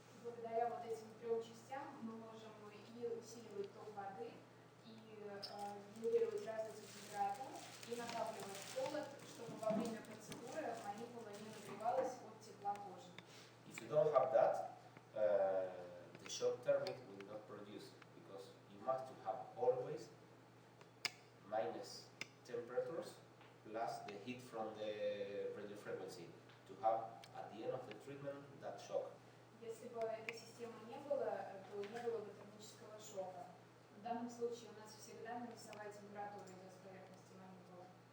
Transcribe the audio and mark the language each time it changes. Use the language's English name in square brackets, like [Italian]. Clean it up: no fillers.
[Russian] Благодаря вот этим трем частям мы можем и усиливать ток воды, и генерировать разницу температур, и накапливать холод, чтобы во время процедуры манипула не нагревалась от тепла кожи. [English] If you don't have that, the shock thermic will not produce, because you must to have always minus temperatures plus the heat from the radio frequency to have at the end of the treatment that shock. [Russian] Если бы этой системы не было, то не было бы термического шока. В данном случае у нас всегда минусовая температура идет с поверхности манипулы.